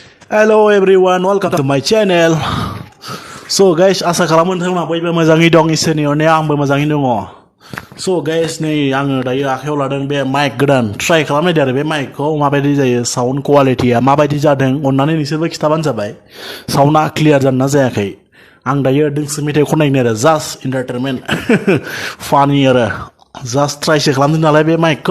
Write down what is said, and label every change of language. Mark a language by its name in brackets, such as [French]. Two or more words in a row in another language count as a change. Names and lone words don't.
[English] Hello everyone, welcome to my channel. So guys, [Bodo] asa खालामो नोंथांमोना बयबो मोजाङै दं इसोरनि अननायाव आंबो मोजाङै दङ. [English] So guys, [Bodo] नै आङो दायो आखायाव लादों बे माइक गोदान ट्राइ खालामनायदो आरो बे माइकखौ माबायदि जायो [English] sound quality [Bodo] माबायदि जादों अननानै नोंसोरबो खिथाबानो जाबाय साउन्डआ क्लियार जादोंना जायाखै. आं दायो दोंसे मेथाइ खननायनो आरो [English] just entertainment [Bodo] फानि आरो जास्ट ट्राइसो खालामदों नालाय बे माइकखौ.